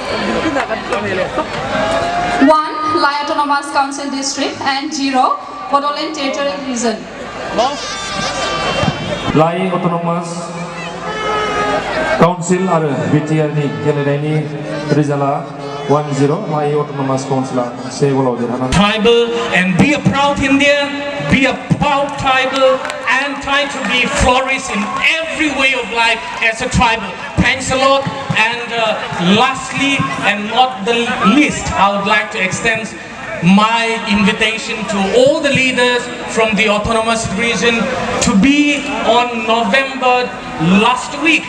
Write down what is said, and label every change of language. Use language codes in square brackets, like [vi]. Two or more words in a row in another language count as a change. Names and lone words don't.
[en] 1 Lai Autonomous Council District and 0 Bodoland Territorial Region. [brx] Lai Autonomous Council आरो BTR नि गेलेनायनि रिजाल्टआ 1-0 Lai Autonomous Council से गोलाव देरहानानै [en] tribal and be a proud Indian, be a proud tribal and try to be flourish in every way of life as a tribal. Thanks a lot, and lastly and not the least, I would like to extend my invitation to all the leaders from the autonomous region to be on November last week.